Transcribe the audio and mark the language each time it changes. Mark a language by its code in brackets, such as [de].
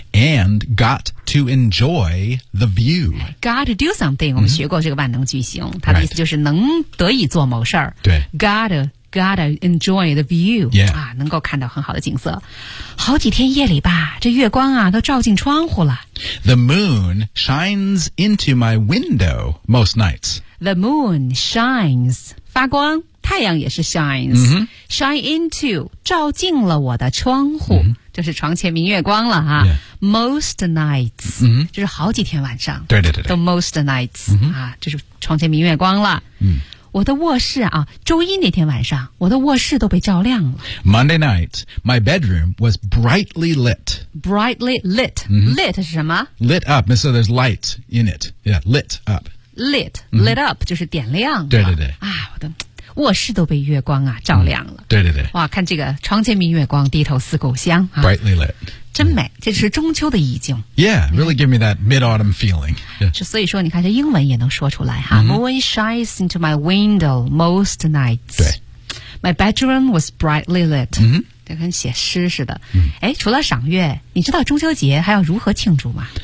[en] ，and got to enjoy the view. Got to do something，、 [zh] 我们学过这个万能句型，它的意思就是能得以做某事儿。对 [en] ，got to enjoy the view. Yeah， [zh] 啊，能够看到很好的景色。好几天夜里吧，这月光啊都照进窗户了。 [en] The moon shines into my window most nights. The moon shines， [zh] 发光。太阳也是 [en] shine into [zh] 照进了我的窗户、就是床前明月光了哈、 [en] most nights、 [zh] 就是好几天晚上对对对都 most nights、啊、就是床前明月光了、我的卧室啊周一那天晚上我的卧室都被照亮了 [en] Monday night my bedroom was brightly lit brightly lit、lit [zh] 是什么 [en] lit up so there's light in it yeah lit up [zh] lit、lit up 就是点亮对对对啊我的卧室都被月光啊照亮了、对对对哇看这个窗前明月光低头思故乡、 [en] Brightly lit [zh] 真美、这是中秋的意境 [en] Yeah really give me that mid-autumn feeling、 [zh] 所以说你看这英文也能说出来哈、 [en] Moon shines into my window most nights [zh] 对 [en] My bedroom was brightly lit、 [zh] 这跟写诗似的哎、除了赏月你知道中秋节还要如何庆祝吗